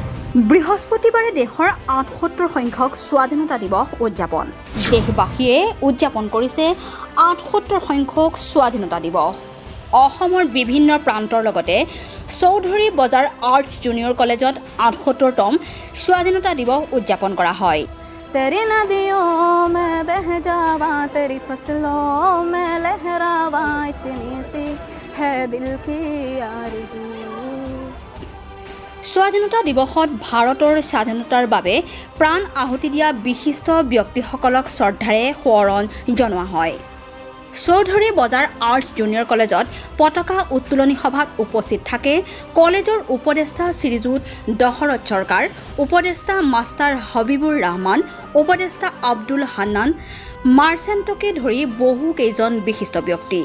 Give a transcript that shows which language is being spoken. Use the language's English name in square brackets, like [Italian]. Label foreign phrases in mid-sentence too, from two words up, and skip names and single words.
[Assamese] বৃহস্পতিবাৰে দেশৰ ৭৮ সংখ্যক স্বাধীনতা দিৱস উদযাপন। দেশবাসীয়ে উদযাপন কৰিছে ৭৮ সংখ্যক স্বাধীনতা দিৱস। অসমৰ বিভিন্ন প্ৰান্তৰ লগতে চৌধুৰী বজাৰ আৰ্ট জুনিয়ৰ কলেজত ৭৮তম স্বাধীনতা দিৱস উদযাপন কৰা হয়। [Hindi] तेरी नदियों में बह जावा तेरी फसलों में लहरावा इतनी सी है दिल की आरज़ू। [Assamese] স্বাধীনতা দিৱসত ভাৰতৰ স্বাধীনতাৰ বাবে প্ৰাণ আহুতি দিয়া বিশিষ্ট ব্যক্তিসকলক শ্ৰদ্ধাৰে সোঁৱৰণ জনোৱা হয়। চৌধুৰী বজাৰ আৰ্ট জুনিয়ৰ কলেজত পতাকা উত্তোলনী সভাত উপস্থিত থাকে কলেজৰ উপদেষ্টা শ্ৰীযুত দশৰথ চৰকাৰ, উপদেষ্টা মাষ্টাৰ হবিবুৰ ৰহমান, উপদেষ্টা আব্দুল হান্নান, মাৰ্চেণ্টকে ধৰি বহু কেইজন বিশিষ্ট ব্যক্তি।